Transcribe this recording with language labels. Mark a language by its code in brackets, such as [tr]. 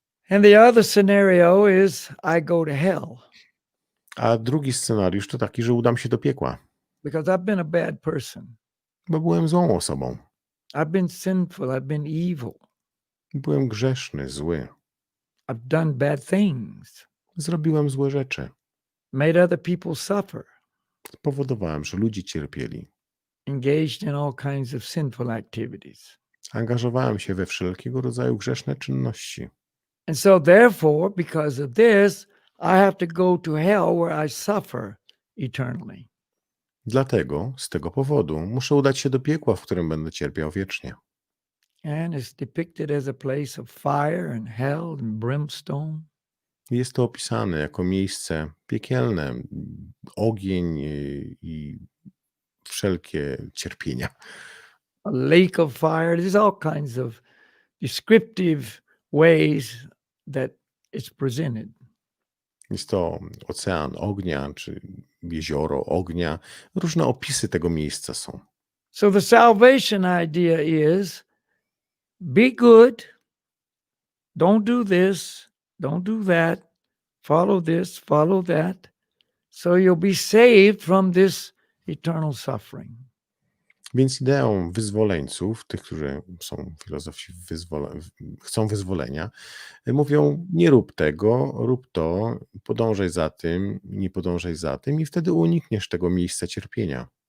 [en] And the other scenario is I go to hell. [pl] A drugi scenariusz to taki, że udam się do piekła. [en] Because I've been a bad person. [pl] Bo byłem złą osobą. [en] I've been sinful. I've been evil. [pl] Byłem grzeszny, zły. [en] I've done bad things. [pl] Zrobiłem złe rzeczy. [en] Made other people suffer. [pl] Spowodowałem, że ludzie cierpieli. [en] Engaged in all kinds of sinful activities. [pl] Angażowałem się we wszelkiego rodzaju grzeszne czynności. [en] And so therefore, because of this, I have to go to hell where I suffer eternally. [pl] Dlatego, z tego powodu, muszę udać się do piekła, w którym będę cierpiał wiecznie. [en] And it's depicted as a place of fire and hell and brimstone. [pl] Jest to opisane jako miejsce piekielne, ogień i wszelkie cierpienia. [en] A lake of fire. There's all kinds of descriptive ways that it's presented. [pl] Jest to ocean ognia, czy jezioro ognia. Różne opisy tego miejsca są. [en] So the salvation idea is be good, don't do this, don't do that, follow this, follow that, so you'll be saved from this eternal suffering. [pl] Więc ideą wyzwoleńców, tych, którzy są filozofi chcą wyzwolenia, mówią: nie rób tego, rób to, podążaj za tym, nie podążaj za tym i wtedy unikniesz tego miejsca cierpienia.